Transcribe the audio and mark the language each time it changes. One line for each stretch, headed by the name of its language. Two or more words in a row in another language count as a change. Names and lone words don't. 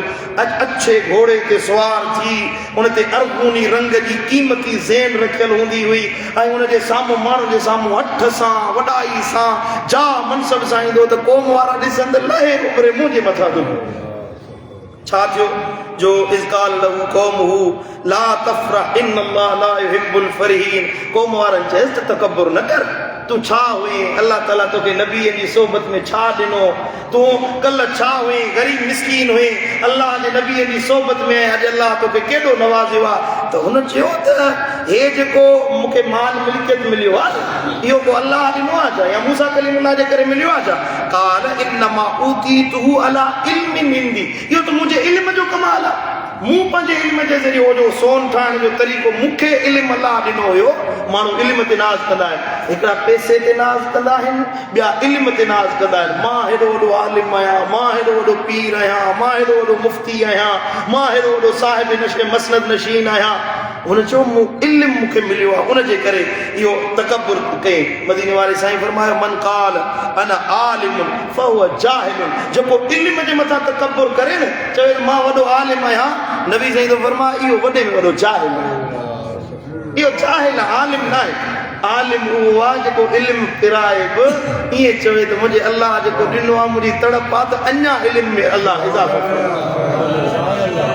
Sindhi: अच्छे घोड़े ते सुवार थी, हुन ते अरगूनी रंग जी क़ीमती ज़ेन रखियल हूंदी हुई, ऐं हुनजे साम्हूं माण्हुनि जे साम्हूं हथ सां, वॾाई सां, जा मनसब सां ईंदो त क़ौम वारा ॾिसनि त लहे उभरे मुंहिंजे मथां थो।
Arabic: छा थियो जो إذ قال له قومه لا تفرح إن الله لا يحب الفرحين.
Sindhi: क़ौम वारनि चयसि त तकब्बुर न कर, तूं छा हुई, अल्लाह ताला तोखे नबीअ जी सोबत में छा ॾिनो, तूं कल्ह छा हुई, ग़रीब मिस्कीन हुई, अल्लाह जे नबीअ जी सोबत में अॼु अल्लाह तोखे केॾो नवाज़ियो आहे। त हुन चयो त हे जेको मूंखे माल मिल्कियत मिलियो आहे, इहो को अल्लाह ॾिनो आहे छा, या मूसा कलीमुल्लाह जे करे मिलियो आहे छा?
Arabic: قال إنما أوتيته على علم عندي,
Sindhi: इहो त मुंहिंजे इल्म जो कमाल आहे। मूं पंहिंजे इल्म जे ज़रिए हो जो सोन ठाहिण जो तरीक़ो मूंखे इल्म अल्लाह ॾिनो हुयो। माण्हू इल्म ते नाज़ कंदा आहिनि, हिकिड़ा पैसे ते नाज़ कंदा आहिनि, ॿिया इल्म ते नाज़ कंदा आहिनि। मां हेॾो वॾो आलिम आहियां, मां हेॾो वॾो पीर आहियां, मां हेॾो वॾो मुफ़्ती आहियां, मां हेॾो वॾो साहिब मसनद नशीन आहियां। हुन चयो मूं इल्म मूंखे मिलियो आहे, उनजे करे इहो तकब्बुर कई। मदीने वारे साईं फरमायो,
Arabic: من قال أنا عالم فهو جاهل,
Sindhi: जेको इल्म जे मथां तकब्बुर करे न, चवे मां वॾो आलिम आहियां, नबी साईं तो फरमाए इहो वॾे में वॾो जाहिल आहे। इहो जाहिल आहे, आलिम न आहे। आलिम उहो आहे जेको इल्म पिराए बि ईअं चवे त मुंहिंजे अल्लाह जेको ॾिनो आहे, मुंहिंजी तड़प आहे त अञा इल्म में अल्लाह इज़ाफ़ो करे।